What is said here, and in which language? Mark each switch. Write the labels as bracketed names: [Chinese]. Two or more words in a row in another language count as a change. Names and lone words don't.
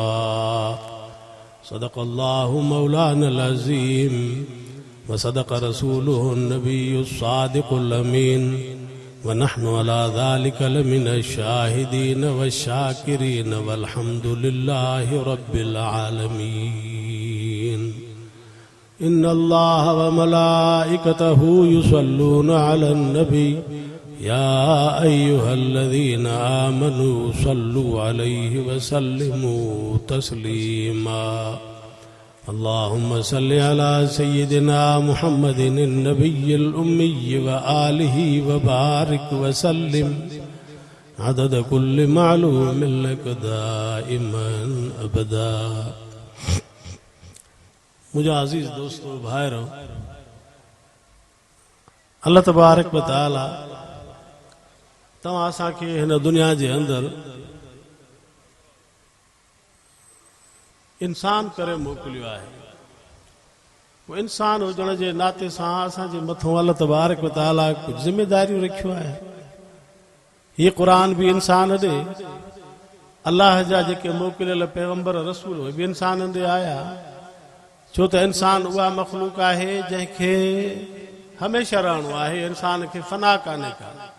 [Arabic] صدق الله مولانا العظيم وصدق رسوله النبي الصادق الأمين ونحن على ذلك لمن الشاهدين والشاكرين والحمد لله رب العالمين. إن الله وملائكته يصلون على النبي يا أيها الذين آمنوا صلوا عليه وسلموا تسليما. اللهم صل على سيدنا محمد النبي الأمي وآله وبارك وسلم عدد كل معلوم لك دائما أبدا. [Sindhi] मुझे अजीज दोस्तों भाइरों, [Arabic] الله تبارك وتعالى [Sindhi] तव्हां असांखे हिन दुनिया जे अंदरि इंसान करे मोकिलियो आहे। वो इंसान हुजण जे नाते सां असांजे मथां [Arabic] الله تبارك وتعالى [Sindhi] कुझु ज़िम्मेदारियूं रखियूं आहे। हीअ क़ुरान बि इंसान ॾे, अल्लाह जा जेके मोकिलियल पैगंबर रसूल उहे बि इंसान ॾे आया। छो त इंसान उहा मखलूक आहे जंहिंखे हमेशह रहणो आहे, इंसान खे फना कान्हे का।